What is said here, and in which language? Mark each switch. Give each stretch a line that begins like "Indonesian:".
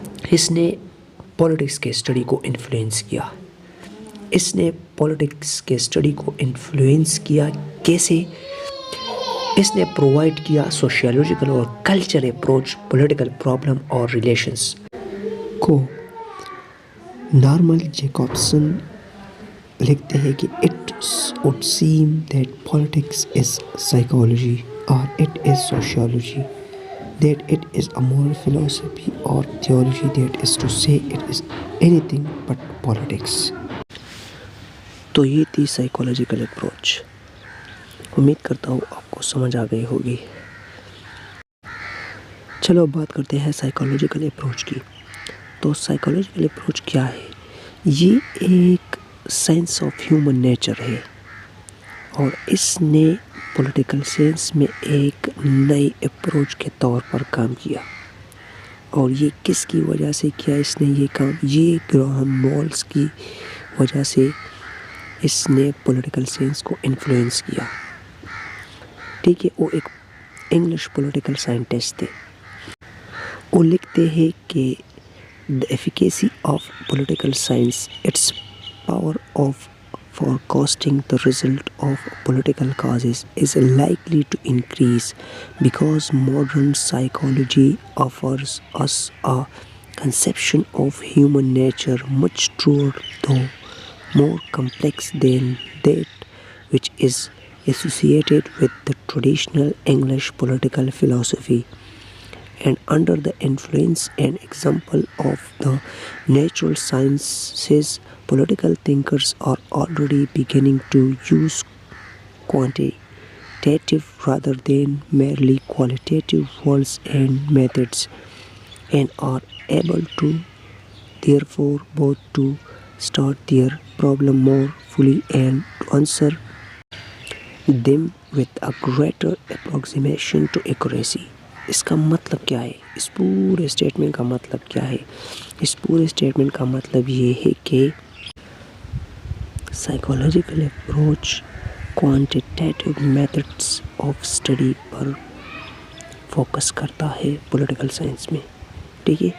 Urdu: اس نے پولیٹکس کے اسٹڈی کو انفلوئنس کیا. اس نے پولیٹکس کے اسٹڈی کو انفلوئنس کیا کیسے؟ اس نے پرووائڈ کیا سوشیالوجیکل اور کلچر اپروچ پولیٹیکل پرابلم اور ریلیشنز کو.
English: Norman Jacobson
Urdu: لکھتے ہیں کہ
English: It would seem that politics is psychology or it is sociology, that it is a moral philosophy or theology, that is to say it is anything but politics.
Urdu: تو یہ تھی psychological approach. امید کرتا ہوں آپ کو سمجھ آ گئی ہوگی. چلو اب بات کرتے ہیں سائیکولوجیکل اپروچ کی. تو سائیکولوجیکل اپروچ کیا ہے؟ یہ ایک سائنس آف ہیومن نیچر ہے اور اس نے پولیٹیکل سائنس میں ایک نئی اپروچ کے طور پر کام کیا. اور یہ کس کی وجہ سے کیا اس نے یہ کام؟ یہ گراہم مولس کی وجہ سے اس نے پولیٹیکل سائنس کو انفلوئنس کیا. ٹھیک ہے. وہ ایک انگلش پولیٹیکل سائنٹسٹ تھے. وہ لکھتے ہیں کہ
English: the efficacy of political science, its power of forecasting the result of political causes is likely to increase because modern psychology offers us a conception of human nature much truer though more complex than that which is associated with the traditional English political philosophy. And under the influence and example of the natural sciences, political thinkers are already beginning to use quantitative rather than merely qualitative words and methods, and are able to therefore both to start their problem more fully and to answer them with a greater approximation to accuracy.
Urdu: اس کا مطلب کیا ہے؟ اس پورے statement کا مطلب کیا ہے؟ اس پورے اسٹیٹمنٹ کا مطلب یہ ہے کہ psychological approach quantitative methods of study per focus کرتا ہے پولیٹیکل سائنس میں. ٹھیک ہے.